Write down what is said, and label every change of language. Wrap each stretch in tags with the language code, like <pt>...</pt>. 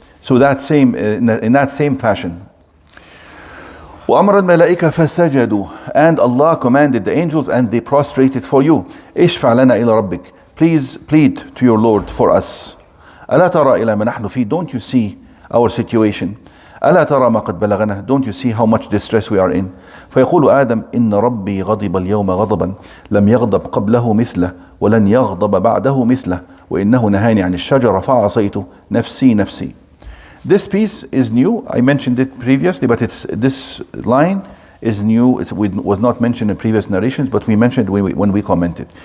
<en>So that same in that same fashion.</en> <ar>وأمر الملائكة فسجدوا,</ar> <en>and Allah commanded the angels and they prostrated for you.</en> <ar>اشفع لنا إلى ربك,</ar> <en>please plead to your Lord for us.</en> <ar>ألا ترى إلى ما نحن فيه,</ar> <en>don't you see our situation?</en> <ar>ألا ترى ما قد بلغنا,</ar> <en>don't you see how much distress we are in?</en> <ar>فيقول آدم إن ربي غضب اليوم غضبا لم يغضب قبله مثله ولن يغضب بعده مثله وإنه نهاني عن الشجرة فعصيت نفسي نفسي.</ar> <en>This piece is new. I mentioned it previously, but this line is new. It was not mentioned in previous narrations, but we mentioned when we commented.</en>